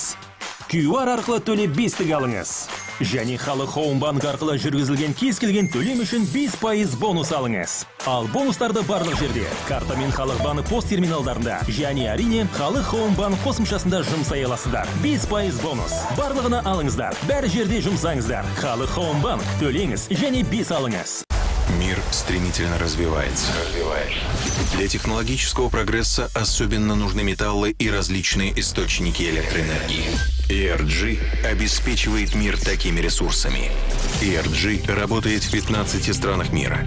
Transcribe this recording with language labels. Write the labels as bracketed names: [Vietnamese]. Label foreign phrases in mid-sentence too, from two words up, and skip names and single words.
[Kazakh] QR арқылы төлеп 5-тік алыңыз. Және Халық Хоумбанк арқылы жүргізілген кез келген төлем үшін 5% бонус алыңыз. Ал бонустарды барлық жерде, картамен Халық банк пост терминалдарында, және әрине Халық Хоумбанк қосымшасында жұмсай аласыздар. 5% бонус. Барлығына алыңыздар. Бәрі жерде жұмсаңыздар. Халық Хоумбанк, төлеңіз және 5 алыңыз. [Russian] Мир стремительно развивается. Для технологического прогресса особенно нужны металлы и различные источники электроэнергии. ENG обеспечивает мир такими ресурсами. ENG работает в 15 странах мира.